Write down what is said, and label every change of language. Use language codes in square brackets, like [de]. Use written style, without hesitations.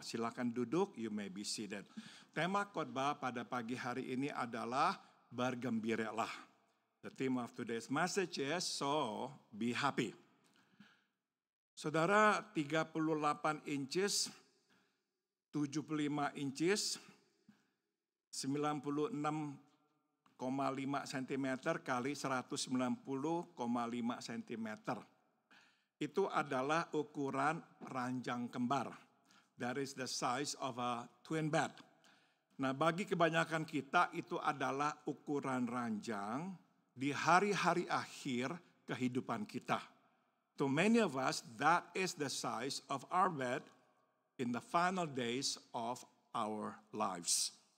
[id] Silakan duduk, [en] you may be seated. [id] Tema khotbah pada pagi hari ini adalah bergembiralah. [en] The theme of today's message is so be happy. [id] Saudara, [en] 38 inches, 75 inches, [id] 96,5 cm kali 190,5 cm. Itu adalah ukuran ranjang kembar. [en] That is the size of a twin bed. [id] Nah, bagi kebanyakan kita itu adalah ukuran ranjang di hari-hari akhir kehidupan kita. [en] To many of us, that is the size of our bed in the final days of our lives.